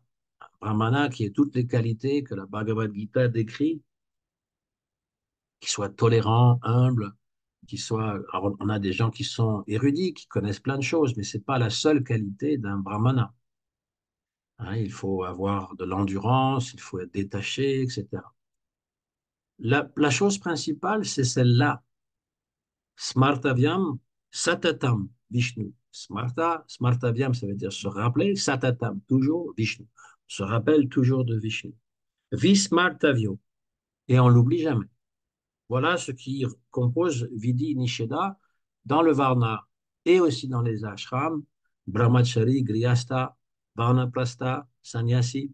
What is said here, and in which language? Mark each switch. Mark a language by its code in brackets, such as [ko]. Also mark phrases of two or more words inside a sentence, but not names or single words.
[fr] Un brahmana qui ait toutes les qualités que la Bhagavad Gita décrit, qui soit tolérant, humble, qui soit. Alors, on a des gens qui sont érudits, qui connaissent plein de choses, mais c'est pas la seule qualité d'un brahmana. Hein, il faut avoir de l'endurance, il faut être détaché, etc. La chose principale, c'est celle-là. [sa] स्मर्तव्यं सततं विष्णु. [fr] Smartavyam, ça veut dire se rappeler, satatam, toujours Vishnu. On se rappelle toujours de Vishnu. Vismartavyo, et on l'oublie jamais. Voilà ce qui compose [sa] विधि निषेध [fr] dans le Varna et aussi dans les ashrams, [sa] ब्रह्मचारी गृहस्थ वानप्रस्थ संन्यासी.